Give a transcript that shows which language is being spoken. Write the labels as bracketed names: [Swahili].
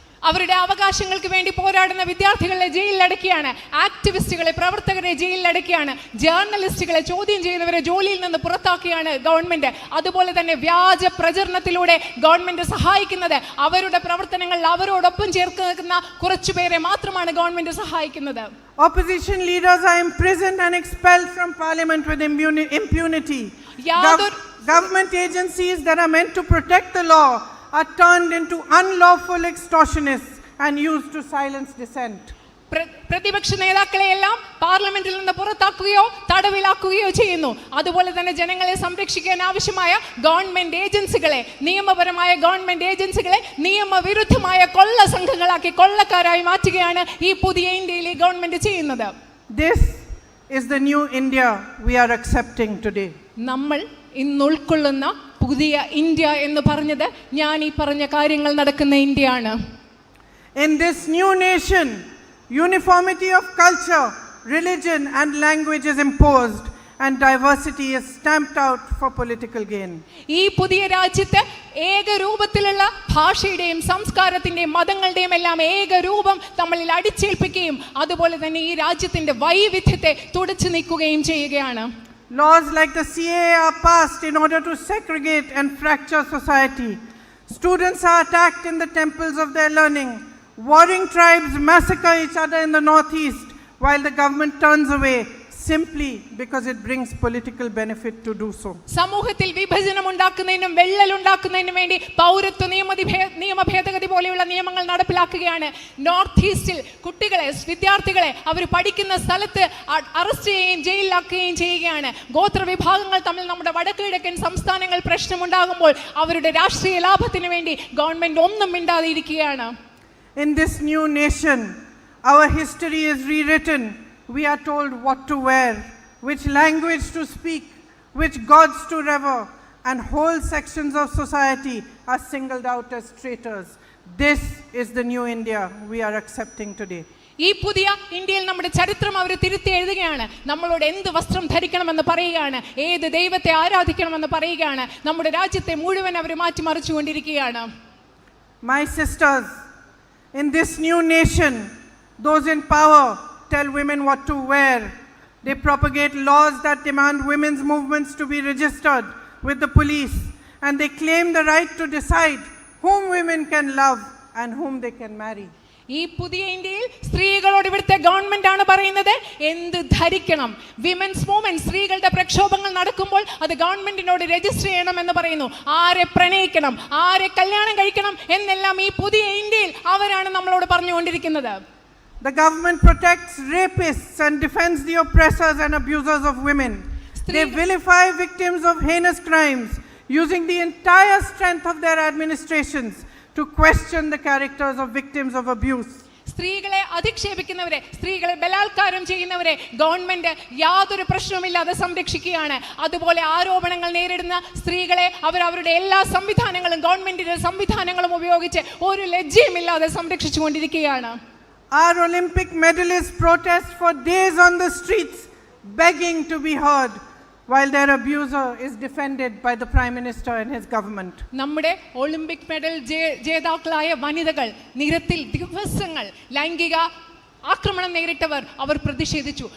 [Malayalam] അവരുടെ അവകാശങ്ങൾക്ക് വേണ്ടി പോരാടുന്ന വിദ്യാർത്ഥികളെ ജയിലിലടക്കുകയാണ്, ആക്ടിവിസ്റ്റുകളെ, പ്രവർത്തകരെ ജയിലിലടക്കുകയാണ്, ജേർണലിസ്റ്റുകളെ ചോദ്യം ചെയ്യുന്നവരെ ജോലിയിൽ നിന്ന് പുറത്താക്കുകയാണ് ഗവൺമെന്റ്. അതുപോലെ തന്നെ വ്യാജ പ്രചരണത്തിലൂടെ ഗവൺമെന്റ് സഹായിക്കുന്നത്, അവരുടെ പ്രവർത്തനങ്ങളിൽ അവരോടൊപ്പം ചേർത്ത് നിൽക്കുന്ന കുറച്ചുപേരെ മാത്രമാണ് ഗവൺമെന്റ് സഹായിക്കുന്നത്. [English] Opposition leaders are imprisoned and expelled from parliament with impunity. Government agencies that are meant to protect the law are turned into unlawful extortionists and used to silence dissent. [Malayalam] പ്രതിപക്ഷ നേതാക്കളെയെല്ലാം പാർലമെന്റിൽ നിന്ന് പുറത്താക്കുകയോ തടവിലാക്കുകയോ ചെയ്യുന്നു. അതുപോലെ തന്നെ ജനങ്ങളെ സംരക്ഷിക്കാൻ ആവശ്യമായ ഗവൺമെന്റ് ഏജൻസികളെ, നിയമപരമായ ഗവൺമെന്റ് ഏജൻസികളെ നിയമവിരുദ്ധമായ കൊള്ള സംഘങ്ങളാക്കി കൊള്ളക്കാരായി മാറ്റുകയാണ് ഈ പുതിയ ഇന്ത്യയിൽ ഈ ഗവൺമെന്റ് ചെയ്യുന്നത്. [English] This is the new India we are accepting today. [Malayalam] നമ്മൾ ഇന്ന് ഉൾക്കൊള്ളുന്ന പുതിയ ഇന്ത്യ എന്ന് പറഞ്ഞത് ഞാൻ ഈ പറഞ്ഞ കാര്യങ്ങൾ നടക്കുന്ന ഇന്ത്യയാണ്. [English] In this new nation, uniformity of culture, religion and language is imposed and diversity is stamped out for political gain. [Malayalam] ഈ പുതിയ രാജ്യത്ത് ഏകരൂപത്തിലുള്ള ഭാഷയുടെയും സംസ്കാരത്തിന്റെയും മതങ്ങളുടെയും എല്ലാം ഏകരൂപം നമ്മളിൽ അടിച്ചേൽപ്പിക്കുകയും അതുപോലെ തന്നെ ഈ രാജ്യത്തിന്റെ വൈവിധ്യത്തെ തുടച്ചു നീക്കുകയും ചെയ്യുകയാണ്. [English] Laws like the CAA are passed in order to segregate and fracture society. Students are attacked in the temples of their learning. Warring tribes massacre each other in the northeast while the government turns away simply because it brings political benefit to do so. [Malayalam] സമൂഹത്തിൽ വിഭജനം ഉണ്ടാക്കുന്നതിനും വെള്ളൽ ഉണ്ടാക്കുന്നതിനും വേണ്ടി പൗരത്വ നിയമ ഭേദഗതി പോലെയുള്ള നിയമങ്ങൾ നടപ്പിലാക്കുകയാണ്. North ഈസ്റ്റിൽ കുട്ടികളെ വിദ്യാർത്ഥികളെ അവർ പഠിക്കുന്ന സ്ഥലത്ത് അറസ്റ്റ് ചെയ്യുകയും ജയിലിലാക്കുകയും ചെയ്യുകയാണ്. ഗോത്ര വിഭാഗങ്ങൾ തമ്മിൽ നമ്മുടെ വടക്ക് കിഴക്കൻ സംസ്ഥാനങ്ങൾ പ്രശ്നമുണ്ടാകുമ്പോൾ അവരുടെ രാഷ്ട്രീയ ലാഭത്തിന് വേണ്ടി ഗവൺമെന്റ് ഒന്നും മിണ്ടാതെ ഇരിക്കുകയാണ്. [English] In this new nation, our history is rewritten. We are told what to wear, which language to speak, which gods to revere, and whole sections of society are singled out as traitors. This is the new India we are accepting today. [Malayalam] ഈ പുതിയ ഇന്ത്യയിൽ നമ്മുടെ ചരിത്രം അവർ തിരുത്തി എഴുതുകയാണ്. നമ്മളോട് എന്ത് വസ്ത്രം ധരിക്കണമെന്ന് പറയുകയാണ്, ഏത് ദൈവത്തെ ആരാധിക്കണമെന്ന് പറയുകയാണ്. നമ്മുടെ രാജ്യത്തെ മുഴുവൻ അവർ മാറ്റിമറിച്ചുകൊണ്ടിരിക്കുകയാണ്. [English] My sisters, in this new nation, those in power tell women what to wear. They propagate laws that demand women's movements to be registered with the police, and they claim the right to decide whom women can love and whom they can marry. [Malayalam] ഈ പുതിയ ഇന്ത്യയിൽ സ്ത്രീകളോട് ഇവിടുത്തെ government ആണ് പറയുന്നത് എന്ത് ധരിക്കണം. [English] women's movement [Malayalam] സ്ത്രീകളുടെ പ്രക്ഷോഭങ്ങൾ നടക്കുമ്പോൾ അത് ഗവൺമെന്റിനോട് രജിസ്റ്റർ ചെയ്യണം എന്ന് പറയുന്നു. ആരെ പ്രണയിക്കണം, ആരെ കല്യാണം കഴിക്കണം എന്നെല്ലാം ഈ പുതിയ ഇന്ത്യയിൽ അവരാണ് നമ്മളോട് പറഞ്ഞുകൊണ്ടിരിക്കുന്നത്. [English] The government protects rapists and defends the oppressors and abusers of women. They vilify victims of heinous crimes, using the entire strength of their administrations to question the characters of victims of abuse. [Malayalam] സ്ത്രീകളെ അധിക്ഷേപിക്കുന്നവരെ, സ്ത്രീകളെ ബലാത്കാരം ചെയ്യുന്നവരെ government യാതൊരു പ്രശ്നവുമില്ലാതെ സംരക്ഷിക്കുകയാണ്. അതുപോലെ ആരോപണങ്ങൾ നേരിടുന്ന സ്ത്രീകളെ അവരുടെ എല്ലാ സംവിധാനങ്ങളും ഗവൺമെന്റിന്റെ സംവിധാനങ്ങളും ഉപയോഗിച്ച് ഒരു ലജ്ജയുമില്ലാതെ സംരക്ഷിച്ചുകൊണ്ടിരിക്കുകയാണ്. [English] Our Olympic medalists protest for days on the streets, begging to be heard, while their abuser is defended by the Prime Minister and his government. [Malayalam] നമ്മുടെ ഒളിമ്പിക് മെഡൽ ജേതാക്കളായ വനിതകൾ നിരത്തിൽ ദിവസങ്ങൾ ലൈംഗിക ആക്രമണം നേരിട്ടവർ അവർ പ്രതിഷേധിച്ചു.